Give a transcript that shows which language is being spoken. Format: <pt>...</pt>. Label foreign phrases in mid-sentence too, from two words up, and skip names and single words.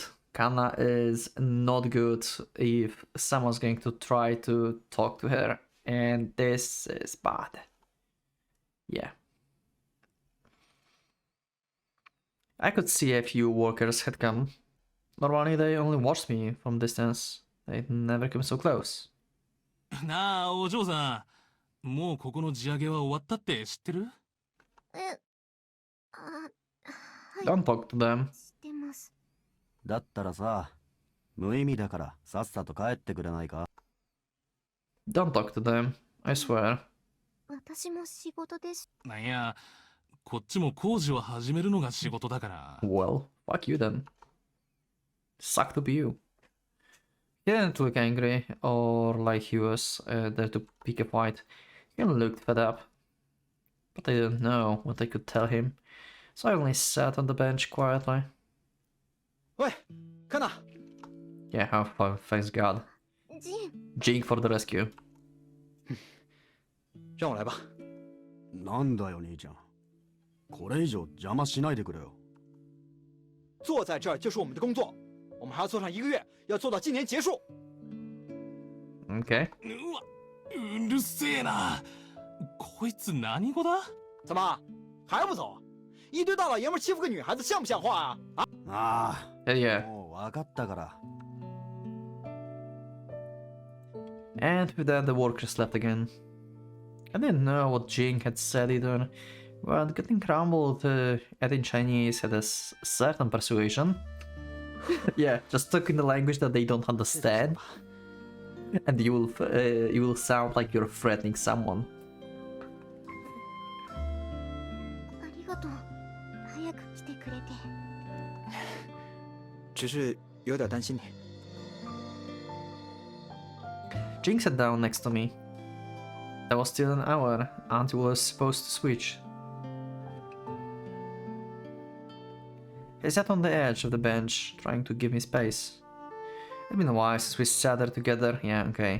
<en>Kana is not good if someone's going to try to talk to her, and this is bad. Yeah. I could see a few workers had come. Normally they only watched me from distance. They'd never come so close.</en> <ja>なあ、お嬢さん。もうここの地上げは終わったって知ってる？え、あ、はい。</ja> <en>Don't talk to them.</en> <ja>知ってます。だったらさ、無意味だからさっさと帰ってくれないか？</ja> <en>Don't talk to them. I swear.</en> <ja>私も仕事です。なんや、こっちも工事を始めるのが仕事だから。</ja> <en>Well, fuck you then. Suck to be you. He didn't look angry or like he was there to pick a fight. He looked fed up. But I didn't know what I could tell him, so I only sat on the bench quietly.</en> <ja>おい、カナ。</ja> <en>Yeah, how fun, thanks God.</en> <ja>ジン、</ja> <en>Jing for the rescue.</en> <zh>让我来吧。</zh> <ja>なんだよ兄ちゃん。これ以上邪魔しないでくれよ。</ja> <zh>坐在这儿就是我们的工作，我们还要做上1个月，要做到今年结束。</zh> <en>Okay.</en> <ja>うわ、うるせえな。こいつ何語だ？</ja> <zh>怎么还不走？一堆大老爷们欺负个女孩子，像不像话啊？啊！あ</zh> <en>Yeah.</en> <ja>あ、もう分かったから。</ja> <en>And with that, the workers left again. I didn't know what Jing had said either, but getting crumbled at in Chinese had a certain persuasion. Yeah, just talk in the language that they don't understand, and you will sound like you're threatening someone.</en> <ja>ありがとう。早く来てくれて。</ja> <zh>只是有点担心你。</zh> <en>Jing sat down next to me. There was still an hour until I was supposed to switch. He sat on the edge of the bench, trying to give me space. It'd been a while since we sat there together, yeah, okay.</en>